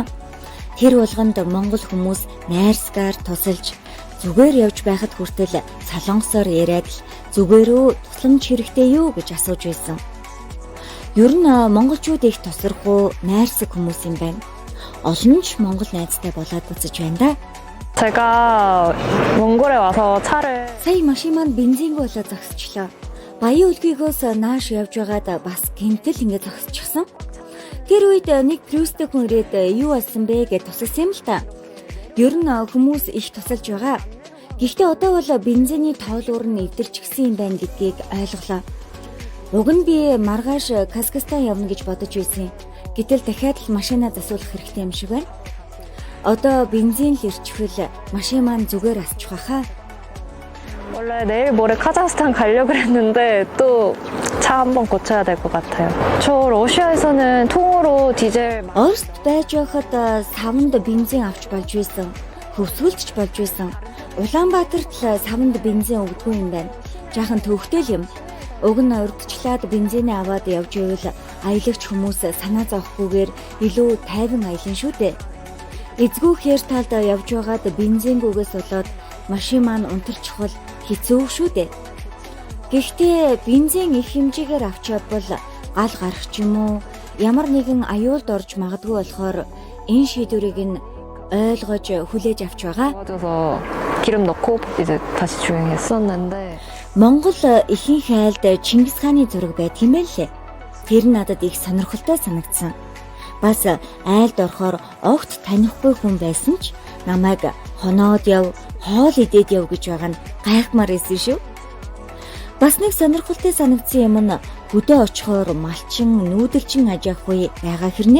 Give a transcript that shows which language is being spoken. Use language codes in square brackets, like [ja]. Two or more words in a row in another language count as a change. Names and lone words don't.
[mn] Тэр болгонд монгол хүмүүс найрсгаар тусалж зүгээр явж байхад хүртэл солонгосоор яриад л зүгээрөө тусламж хэрэгтэй юу гэж асууж байсан. Ер нь монголчууд их тосрох найрсаг хүмүүс юм байна. Олон ч монгол найзтай болоод үзэж байна да. [ko] 제가 몽골에 와서 차를 [mn] Сая машин маань бензингүй болоод зогсчихлоо. Баян үлгийгөөс нааш явж байгаад бас гэмтэл ингэ зогсчихсан. Тэр үед нэг Плюстэй хүн ирээд юу болсон бэ гэж тусалсан юм л та. Ер нь хүмүүс их тусалж байгаа. Гэхдээ одоо бол бензиний тоолуур нь эвдэрч гисэн юм байна гэдгийг ойлголоо. Уг нь би маргааш Казахстан явна гэж бодож байсан. Гэтэл дахиад л машинаа засуулах хэрэгтэй юм шиг байна. Одоо бензин л ирчихвэл машин маань зүгээр асчих байхаа. [ko] 원래 내일 모레 카자흐스탄 가려고 했는데 또 차 한번 고쳐야 될 것 같아요. 저 러시아에서는 통으로 디젤 [mn] Оросд байж байхад савнд бензин авч болж байсан. Хөвсгөлч болж байсан. Улаанбаатарт л савнд бензин өгдөггүй юм байна. Жаахан төвхтэй л юм. Уг нь урдчлаад бензинээ аваад явж ивэл аялагч хүмүүс санаа зовхгүйгээр илүү тайван аялна шүү дээ. Эзгүй хээр талд явж байгаад бензингүйгээс болоод машин маань унтарчихвал хэцүү шүү дээ. Гэхдээ бензин их хэмжээгээр авч явбал гал гарах ч юм уу ямар нэгэн аюулд орж магадгүй болохоор энэ шийдвэрийг нь ойлгож хүлээж авч байгаа. [ko] 도와줘서 기름 넣고 이제 다시 주행했었는데 [mn] Монгол ихэнх айлд Чингис хааны зураг байдаг юм байна лээ. Тэр надад их сонирхолтой санагдсан. Бас айлд орохоор огт танихгүй хүн байсан ч намайг хоноод яв, хоол идээд яв гэж байгаа нь гайхмаар байсан шүү. Бас нэг сонирхолтой санагдсан юм нь хөдөө очихоор малчин, нүүдэлчин аж ахуй байгаа хэрнээ.